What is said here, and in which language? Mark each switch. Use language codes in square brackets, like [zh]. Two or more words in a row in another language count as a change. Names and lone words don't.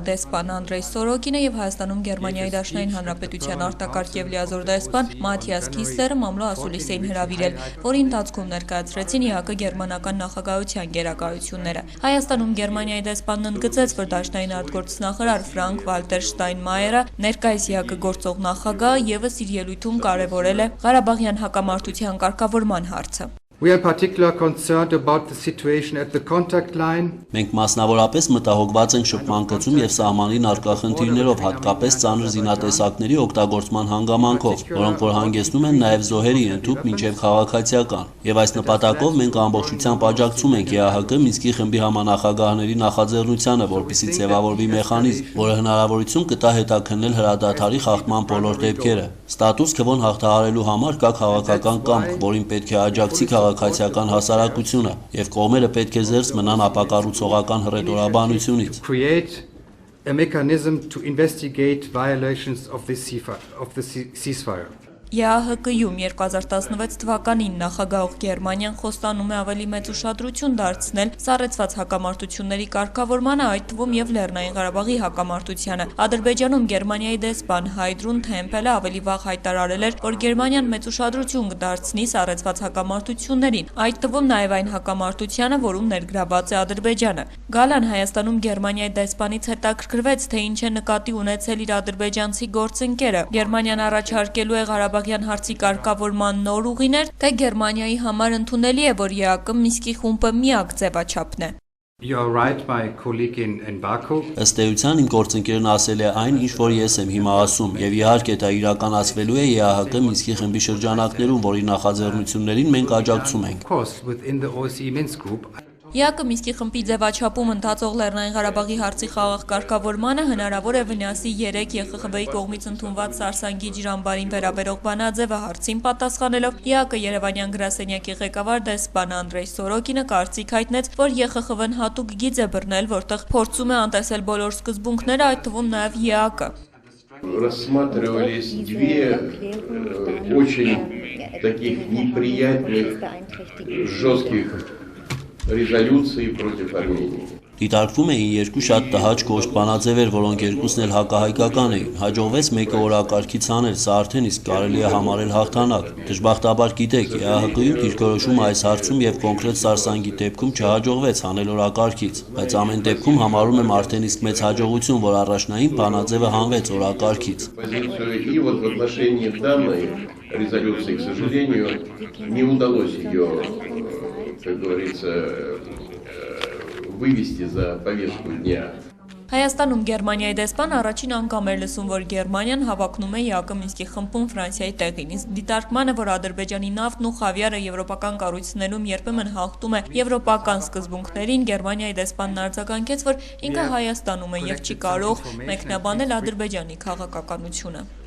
[hy] դեսպան Անդրեյ Սորոկինը եւ Հայաստանում Գերմանիայի Դաշնային Հանրապետության արտակարգ եւ լիազոր դեսպան Մաթիաս Քիսլերը մամլո ասուլիս էին հրավիրել, որի ընթացքում ներկայացրեցին ԵԱԿ գերմանական նախագահության գերակայությունները։ Հայաստանում Գերմանիայի դեսպանն ընդգծեց, որ Դաշնային արտգործնախարար Ֆրանկ Վալտեր Շտայնմայերը ներկայիս ԵԱԿ գործող նախագահ եւս իր ելույթում կարևորել է Ղարաբաղյան հակամարտության կարգավորման հարցը։ [en] We are particularly concerned about the situation at the contact line. [hy] Մենք մասնավորապես մտահոգված ենք շփման գծում եւ սահմանին առկա խնդիրներով, հատկապես ծանր զինատեսակների օգտագործման հանգամանքով, որոնք որ հանգեցնում են նաեւ զոհերի ընդհուպ մինչեւ քաղաքացիական։ Եվ այս նպատակով մենք ամբողջությամբ աջակցում ենք ԵԱՀԿ Մինսկի խմբի համանախագահների նախաձեռնությանը, որպեսզի ձևավորվի մեխանիզմ, որը հնարավորություն կտա հետաքննել հրադադարի խախտման բոլոր դեպքերը։ Ստատուս քվոն հաղթահարելու համար կա քաղաքական կամք, որին պետք է աջակցի քաղաքացիական հասարակությունը, եւ կողմերը պետք է զերծ մնան ապակառուցողական հռետորաբանությունից։ [en] Create a mechanism to investigate violations of the ceasefire. [hy] ԵԱՀԿ-ում 2016 թվականին նախագահող Գերմանիան խոստանում է ավելի մեծ ուշադրություն դարձնել սառեցված հակամարտությունների կարգավորմանը, այդ թվում եւ Լեռնային Ղարաբաղի հակամարտությանը։ Ադրբեջանում Գերմանիայի դեսպան Հայդրուն Թեմփելը ավելի վաղ հայտարարել էր, որ Գերմանիան մեծ ուշադրություն կդարձնի սառեցված հակամարտություններին, այդ թվում նաեւ այն հակամարտությանը, որում ներգրաված է Ադրբեջանը։ Գալան Հայաստանում Գերմանիայի դեսպանից հետաքրքրվեց, թե ինչ է նկատի ունեցել իր ադրբեջանցի գործընկերը։ Գերմանիան առաջարկելու է Ղարաբաղյան հարցի կարգավորման նոր ուղիներ, թե Գերմանիայի համար ընդունելի է, որ ԵԱՀԿ Մինսկի խումբը միակ ձևաչափն է։ [en] You are right, my colleague in Baku. [hy] Ըստ էության իմ գործընկերն ասել է այն, ինչ որ ես եմ հիմա ասում, եւ իհարկե դա իրականացվելու է ԵԱՀԿ Մինսկի խմբի շրջանակներում, որի նախաձեռնություններին մենք աջակցում ենք։ [en] Of course, within the OSCE Minsk group. [hy] ԵԱՀԿ Մինսկի խմբի ձևաչափում ընթացող Լեռնային Ղարաբաղի հարցի խաղաղ կարգավորմանը հնարավոր է վնասի 3 ԵԽԽՎ-ի կողմից ընդունված Սարսանգի ջրամբարին վերաբերող բանաձևը հարցին պատասխանելով ԵԱՀԿ Երևանյան գրասենյակի ղեկավար դեսպան Անդրեյ Սորոկինը կարծիք հայտնեց, որ ԵԽԽՎ-ն հատուկ գիծ է բռնել, որտեղ փորձում է անտեսել բոլոր սկզբունքները, այդ թվում նաև ԵԱՀԿ-ը։ [ru] Рассматривались две очень таких неприятных, жестких резолюции против Армении. [hy] Դիտարկվում էին երկու շատ տհաճ կոշտ բանաձևեր, որոնք երկուսն էլ հակահայկական էին։ Հաջողվեց մեկը օրակարգից անել, սա արդեն իսկ կարելի է համարել հաղթանակ։ Դժբախտաբար գիտեք, ԵԱՀԿ-ում դիրքորոշումը այս հարցում եւ կոնկրետ Սարսանգի դեպքում չհաջողվեց հանել օրակարգից, բայց ամեն դեպքում համարում եմ արդեն իսկ մեծ հաջողություն, որ առաջնային բանաձևը հանվեց օրակարգից։ [ru] И вот в отношении данной резолюции, к сожалению, не удалось ее, как говорится, вывести за повестку дня. [hy] Հայաստանում Գերմանիայի դեսպան առաջին անգամ էր լսում, որ Գերմանիան հավակնում է ԵԱՀԿ Մինսկի խմբում Ֆրանսիայի տեղին, իսկ դիտարկմանը, որ Ադրբեջանի նավթն ու խավիարը եվրոպական կառույցներում երբեմն հաղթում է եվրոպական սկզբունքներին, Գերմանիայի դեսպանն արձագանքեց, որ ինքը Հայաստանում է եւ չի կարող մեկնաբանել Ադրբեջանի քաղաքականությունը։